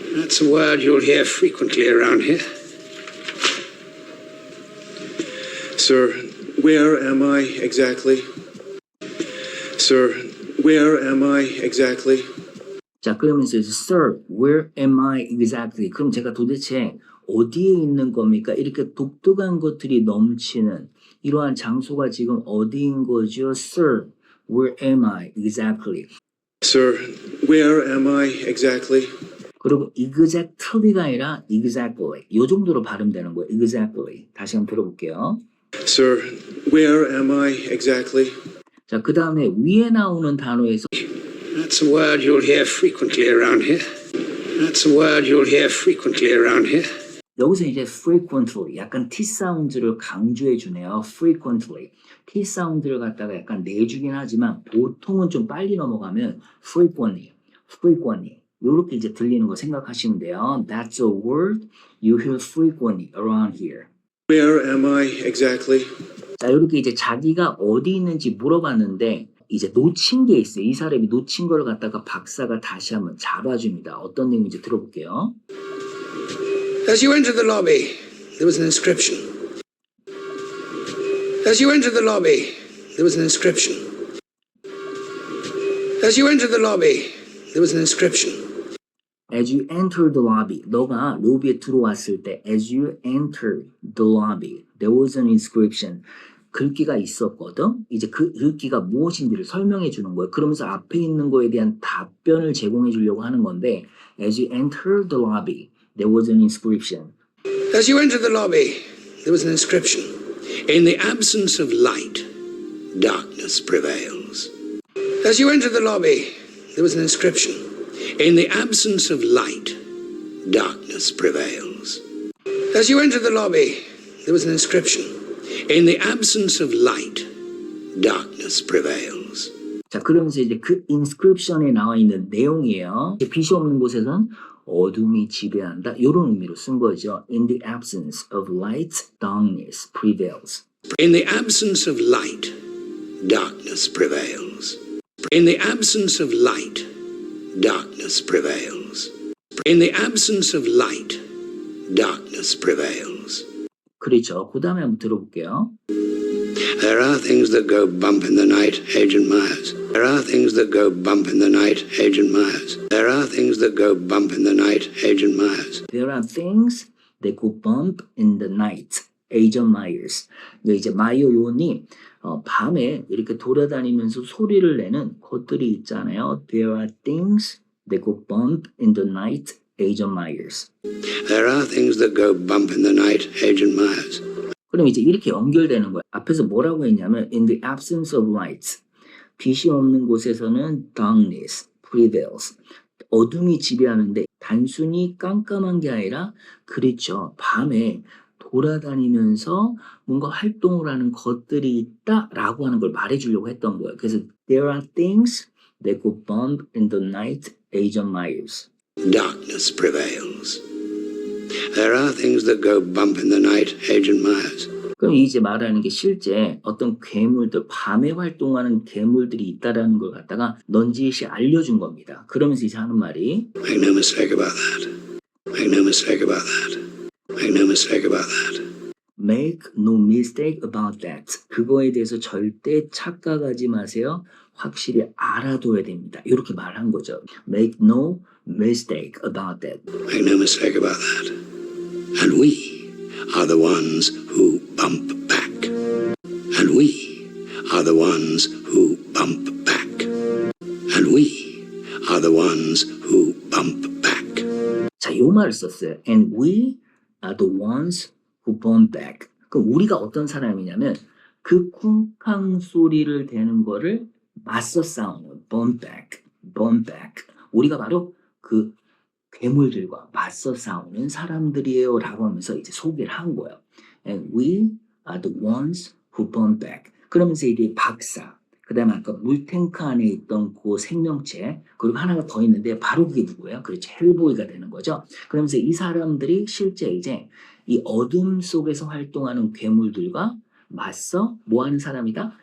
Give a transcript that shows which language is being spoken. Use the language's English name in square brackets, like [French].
[English] That's a word you'll hear frequently around here. Sir, where am I exactly? Sir, where am I exactly? [Korean] 자, 그러면서 [English] Sir, where am I exactly? [Korean] 그럼 제가 도대체 어디에 있는 겁니까? 이렇게 독특한 것들이 넘치는 이러한 장소가 지금 어디인 거죠? [English] Sir, where am I exactly? Sir, where am I exactly? [Korean] 그리고 exactly가 아니라 exactly. 이 정도로 발음되는 거예요. exactly. 다시 한번 들어볼게요. [English] Sir, where am I exactly? [Korean] 자, 그 다음에 위에 나오는 단어에서 [English] That's a word you'll hear frequently around here. That's a word you'll hear frequently around here. [Korean] 여기서 이제 frequently, 약간 T 사운드를 강조해 주네요. [English] frequently. [Korean] T 사운드를 갖다가 약간 내주긴 하지만 보통은 좀 빨리 넘어가면 frequently. 이렇게 이제 들리는 거 생각하시면 돼요. [English] That's a word you hear frequently around here. Where am I exactly? [Korean] 자, 이렇게 이제 자기가 어디 있는지 물어봤는데 이제 놓친 게 있어요. 이 사람이 놓친 걸 갖다가 박사가 다시 한번 잡아줍니다. 어떤 내용인지 들어볼게요. [English] As you enter the lobby, there was an inscription. As you enter the lobby, there was an inscription. As you enter the lobby, there was an inscription. As you enter the lobby, [Korean] 너가 로비에 들어왔을 때 [English] as you enter the lobby, there was an inscription. [Korean] 글귀가 있었거든. 이제 그 글귀가 무엇인지를 설명해 주는 거예요. 그러면서 앞에 있는 거에 대한 답변을 제공해 주려고 하는 건데 [English] as you enter the lobby, there was an inscription. As you enter the lobby, there was an inscription. In the absence of light, darkness prevails. As you enter the lobby, there was an inscription. In the absence of light, darkness prevails. As you enter the lobby, there was an inscription. In the absence of light, darkness prevails. [Korean] 자, 그러면서 이제 그 inscription에 나와 있는 내용이에요. 빛이 없는 곳에선 어둠이 지배한다. 이런 의미로 쓴 거죠. [English] In the absence of light, darkness prevails. In the absence of light, darkness prevails. In the absence of light, darkness prevails. In the absence of light, darkness prevails. [Korean] 그렇죠. 그 다음에 한번 들어볼게요. [English] There are things that go bump in the night, Agent Myers. There are things that go bump in the night, Agent Myers. There are things that go bump in the night, Agent Myers. There are things that go bump in the night. Agent Myers. [Korean] 이제 마이어 요원이 밤에 이렇게 돌아다니면서 소리를 내는 것들이 있잖아요. [English] There are things that go bump in the night. Agent Myers. There are things that go bump in the night, Agent Myers. [Korean] 그럼 이제 이렇게 연결되는 거예요. 앞에서 뭐라고 했냐면 [English] in the absence of light, [Korean] 빛이 없는 곳에서는 [English] darkness prevails. [Korean] 어둠이 지배하는데 단순히 깜깜한 게 아니라 그렇죠. 밤에 돌아다니면서 뭔가 활동을 하는 것들이 있다라고 하는 걸 말해주려고 했던 거예요. 그래서 [English] there are things that go bump in the night, Agent Myers. Darkness prevails. There are things that go bump in the night, Agent Myers. [Korean] 그럼 이제 말하는 게 실제 어떤 괴물들, 밤에 활동하는 괴물들이 있다라는 걸 갖다가 넌지시 알려준 겁니다. 그러면서 이제 하는 말이 [English] Make no mistake about that. Make no mistake about that. Make no mistake about that. Make no mistake about that. [Korean] 그거에 대해서 절대 착각하지 마세요. 확실히 알아둬야 됩니다. 이렇게 말한 거죠. [English] Make no mistake about that. Make no mistake about that. And we are the ones who bump back. And we are the ones who bump back. And we are the ones who bump back. [Korean] 자, 요 말을 썼어요. [English] And we are the ones who bump back. [Korean] 그럼 우리가 어떤 사람이냐면 그 쿵쾅 소리를 대는 거를 맞서 싸우는 [English] bump back, bump back. [Korean] 우리가 바로 그 괴물들과 맞서 싸우는 사람들이에요 라고 하면서 이제 소개를 한 거예요. [English] And we are the ones who bump back. [Korean] 그러면서 이제 박사, 그 다음에 아까 물탱크 안에 있던 그 생명체, 그리고 하나가 더 있는데 바로 그게 누구예요? 그렇죠. 헬보이가 되는 거죠. 그러면서 이 사람들이 실제 이제 이 어둠 속에서 활동하는 괴물들과 맞서 뭐 하는 사람이다?